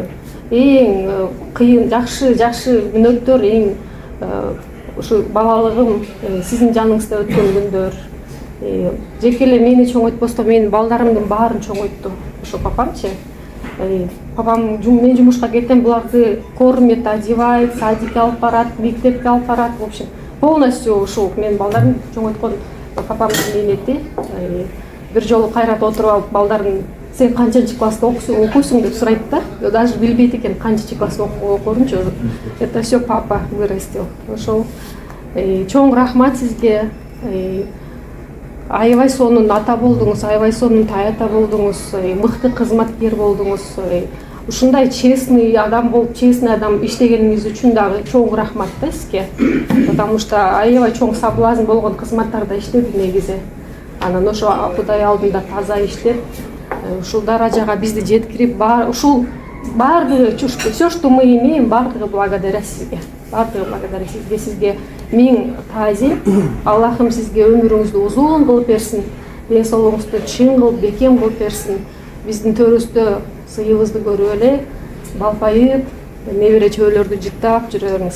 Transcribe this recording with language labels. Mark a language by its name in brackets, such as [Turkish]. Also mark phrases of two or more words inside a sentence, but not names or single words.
[Kyrgyz] Эң кыйын, жакшы мүнөттөр, эң ушу балалыгым сиздин жаныңызда өткөн күндөр. Жеке эле мени чоңойтпостон менин балдарымдын баарын чоңойтту. Ошо папамчы. Папам мен жумушка кетем, буларды [Russian] кормит, одевает, [Kyrgyz] садикке алып барат, мектепке алып барат. [Russian] В общем, полностью [Kyrgyz] ушул мен балдарын чоңойткон папамдын мээнети. Бир жолу кайрат отуруп алып балдарын сен канчанчы класста окуйсуң деп сурайт да. Даже билбейт экен канчанчы класста окурумчу. [Russian] Это все папа вырастил. [Kyrgyz] Ошол чоң рахмат сизге. Аябай сонун ата болдуңуз, аябай сонун таята болдуңуз, мыкты кызматкер болдуңуз. Ушундай честный адам болуп, честный адам иштегениңиз үчүн дагы чоң рахмат да сизге. [Russian] Потому что [Kyrgyz] аябай чоң соблазн болгон кызматтарда иштеди негизи. Анан ошо Кудай алдында таза иштеп, ушул даражага бизди жеткирип, ушул баардыгы, [Russian] все, что мы имеем, [Kyrgyz] баардыгы благодаря сизге. Сизге миң таазим. Аллахым сизге өмүрүңүздү узун кылып берсин, ден соолугуңузду чың кылып, бекем кылып берсин. Биздин төрүбүздө сыйыбызды көрүп эле балпайып, небере чөбөлөрдү жыттап жүрөрүңүз.